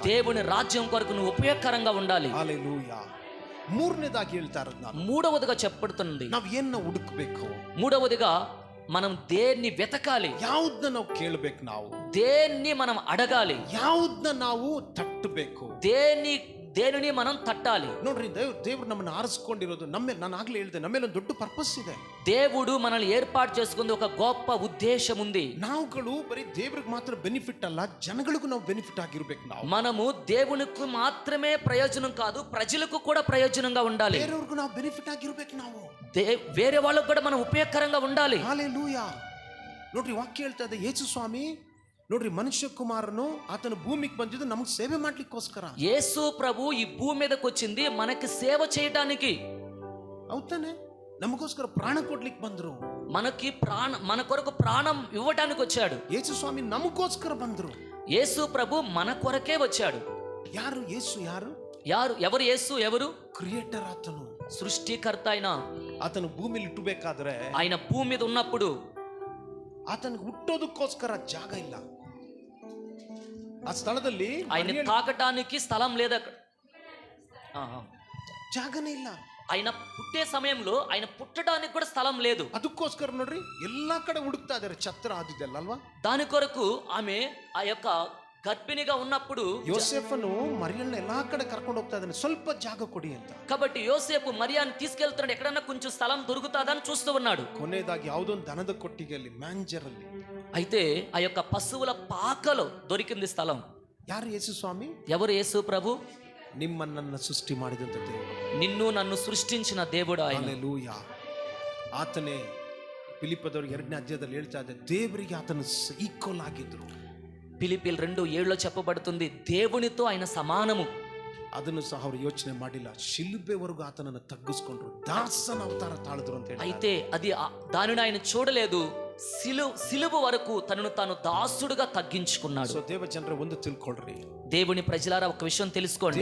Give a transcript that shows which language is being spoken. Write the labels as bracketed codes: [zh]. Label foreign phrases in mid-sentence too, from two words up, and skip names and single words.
[te] దేవుని రాజ్యం కొరకు నువ్వు ఉపయోగకరంగా ఉండాలి. [kn] ಹಲ್ಲೆಲೂಯಾ. ಮೂರನೇದಾಗಿ ಹೇಳ್ತಾ ಇರೋದು ನಾನು, [te] మూడవదిగా చెప్పబడుతుంది, [kn] ನಾವ್ ಏನ್ನ ಹುಡುಕ್ಬೇಕು, [te] మూడవదిగా మనం దేన్ని వెతకాలి, [kn] ಯಾವ್ದನ್ನ ನಾವು ಕೇಳ್ಬೇಕು, ನಾವು [te] దేన్ని మనం అడగాలి, [kn] ಯಾವ್ದನ್ನ ನಾವು ತಟ್ಟಬೇಕು, [te] దేనిని మనం తట్టాలి. [kn] ನೋಡ್ರಿ, ದೇವ್ರು ನಮ್ಮನ್ನ ಆರಿಸ್ಕೊಂಡಿರೋದು ನಮ್ಮೇಲೆ, ನಾನು ಆಗ್ಲೇ ಹೇಳಿದೆ, ನಮ್ಮೇಲೆ ಒಂದು ದೊಡ್ಡ ಪರ್ಪಸ್ ಇದೆ. [te] దేవుడు మనల్ని ఏర్పాటు చేసుకుంది ఒక గొప్ప ఉద్దేశం ఉంది. [kn] ನಾವುಗಳು ಬರೀ ದೇವ್ರಿಗೆ ಮಾತ್ರ ಬೆನಿಫಿಟ್ ಅಲ್ಲ, ಜನಗಳಿಗೂ ನಾವು ಬೆನಿಫಿಟ್ ಆಗಿರ್ಬೇಕು. [te] మనము దేవునికి మాత్రమే ప్రయోజనం కాదు, ప్రజలకు కూడా ప్రయోజనంగా ఉండాలి. [kn] ಬೇರೆಯವ್ರಿಗೂ ನಾವು ಬೆನಿಫಿಟ್ ಆಗಿರ್ಬೇಕು, ನಾವು [te] వేరే వాళ్ళకు కూడా మనం ఉపయోగకరంగా ఉండాలి. [kn] ಹಲ್ಲೆಲೂಯಾ. ನೋಡ್ರಿ, ವಾಕ್ಯ ಹೇಳ್ತಾ ಇದೆ, ಯೇಸು ಸ್ವಾಮಿ ನೋಡ್ರಿ, ಮನುಷ್ಯ ಕುಮಾರನು ಆತನ ಭೂಮಿಗೆ ಬಂದಿದ್ದು ನಮಗೆ ಸೇವೆ ಮಾಡ್ಲಿಕ್ಕೋಸ್ಕರ. [te] యేసు ప్రభు ఈ భూమి మీదకి వచ్చింది మనకి సేవ చేయడానికి. అవుతాನೆ, [kn] ನಮಗೋಸ್ಕರ ಪ್ರಾಣ ಕೊಡ್ಲಿಕ್ಕೆ ಬಂದ್ರು, [te] మన కొరకు ప్రాణం ఇవ్వడానికి వచ్చాడు. [kn] ಯೇಸು ಸ್ವಾಮಿ ನಮಗೋಸ್ಕರ ಬಂದ್ರು. [te] యేసు ప్రభు మన కొరకే వచ్చాడు. [kn] ಯಾರು ಯೇಸು? [te] ఎవరు యేసు? ఎవరు? [kn] ಕ್ರಿಯೇಟರ್ ಆತನು, [te] సృష్టికర్త అయిన [kn] ಆತನು ಭೂಮಿಲಿ ಇಟ್ಟಬೇಕಾದ್ರೆ, [te] ఆయన భూమి మీద ఉన్నప్పుడు [kn] ಆತನಿಗೆ ಹುಟ್ಟೋದಕ್ಕೋಸ್ಕರ ಜಾಗ ಇಲ್ಲ ಆ ಸ್ಥಳದಲ್ಲಿ, [te] ఆయన తాకటానికి స్థలం లేదు అక్కడ, [kn] ಜಾಗನೇ ಇಲ್ಲ. [te] ఆయన పుట్టే సమయంలో ఆయన పుట్టడానికి కూడా స్థలం లేదు. [kn] ಅದಕ್ಕೋಸ್ಕರ ನೋಡ್ರಿ, ಎಲ್ಲಾ ಕಡೆ ಹುಡುಕ್ತಾ ಇದಾರೆ, ಛತ್ರ ಆದಿದ್ದಲ್ಲ ಅಲ್ವಾ. [te] దాని కొరకు ఆమె ఆ యొక్క గర్భిణిగా ఉన్నప్పుడు [kn] ಯೋಸೇಫನು ಮರಿಯನ್ನ ಎಲ್ಲಾ ಕಡೆ ಕರ್ಕೊಂಡು ಹೋಗ್ತಾ ಇದ್ದಾನೆ, ಸ್ವಲ್ಪ ಜಾಗ ಕೊಡಿ ಅಂತ. [te] కాబట్టి యోసేపు మరియాని తీసుకెళ్తున్నాడు, ఎక్కడన్నా కొంచెం స్థలం దొరుకుతాదని చూస్తూ ఉన్నాడు. [kn] ಕೊನೆಯದಾಗಿ ಯಾವುದೋ ಒಂದು ದನದ ಕೊಟ್ಟಿಗೆಯಲ್ಲಿ, ಮ್ಯಾಂಜರ್ ಅಲ್ಲಿ, [te] అయితే ఆ యొక్క పశువుల పాకలో దొరికింది స్థలం. [kn] ಯಾರು? ಯೇಸು ಸ್ವಾಮಿ. [te] ఎవరు? యేసు ప్రభు. [kn] ನಿಮ್ಮನ್ನ ಸೃಷ್ಟಿ ಮಾಡಿದಂತ ದೇವರು, [te] నిన్ను నన్ను సృష్టించిన దేవుడు ఆయన. [kn] ಹಲ್ಲೆಲೂಯಾ. ಆತನೇ ಫಿಲಿಪ್ಪದವರಿಗೆ 2ನೇ ಅಧ್ಯಾಯದಲ್ಲಿ ಹೇಳ್ತಾ ಇದ್ದ, ದೇವರಿಗೆ ಆತನು ಈಕ್ವಲ್ ಆಗಿದ್ರು. [te] ఫిలిప్పీలు 2:7 చెప్పబడుతుంది, దేవునితో ఆయన సమానము. [kn] ಅದನ್ನು ಸಹ ಅವರು ಯೋಚನೆ ಮಾಡಿಲ್ಲ. ಶಿಲುಬೆವರೆಗೂ ಆತನನ್ನು ತಗ್ಗಿಸ್ಕೊಂಡ್ರು, ದಾಸನ ಅವತಾರ ತಾಳಿದ್ರು ಅಂತ ಹೇಳಿ. [te] అయితే అది దానిని ఆయన చూడలేదు, సిలువ వరకు తనను తాను దాసుడుగా తగ్గించుకున్నాడు. [kn] ಸೊ ದೇವ ಜನರೇ, ಒಂದು ತಿಳ್ಕೊಳ್ರಿ, [te] దేవుని ప్రజలారా ఒక విషయం తెలుసుకోండి.